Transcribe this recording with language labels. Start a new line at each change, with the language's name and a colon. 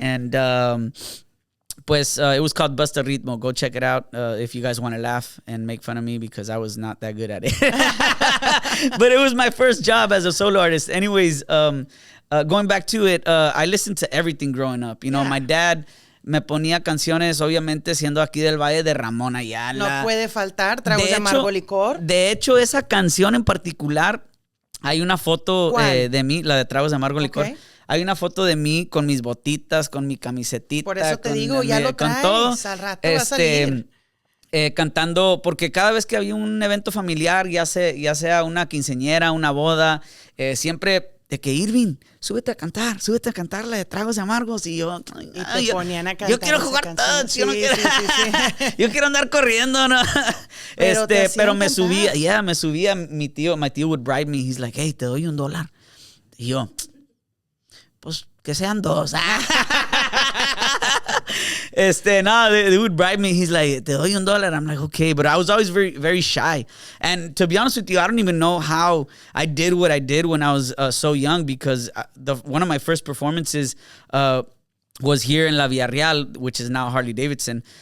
English: And pues it was called Busta Ritmo. Go check it out if you guys want to laugh and make fun of me because I was not that good at it. But it was my first job as a solo artist. Anyways, going back to it, I listened to everything growing up. You know, my dad
Spanish: me ponía canciones, obviamente, siendo aquí del Valle de Ramón Ayala. No puede faltar, tragos de amargo licor. De hecho, esa canción en particular, hay una foto de mí, la de Tragos de Amargo Licor. Hay una foto de mí con mis botitas, con mi camisetita. Por eso te digo, ya lo traes, todo. Al rato va a salir. Cantando, porque cada vez que había un evento familiar, ya sea una quinceañera, una boda, siempre de que Irving, súbete a cantar la de Tragos de Amargos. Y yo, ponían a cantar. Yo quiero jugar touch, Sí, yo no quiero, yo quiero andar corriendo, ¿no? Pero me subía,
English: my tío would bribe me, he's like, hey,
Spanish: te doy $1. Y yo, pues que sean 2.
English: They would bribe me. He's like,
Spanish: te doy $1.
English: I'm like, okay. But I was always very, very shy. And to be honest with you, I don't even know how I did what I did when I was so young because one of my first performances was here in La Villarreal, which is now Harley Davidson.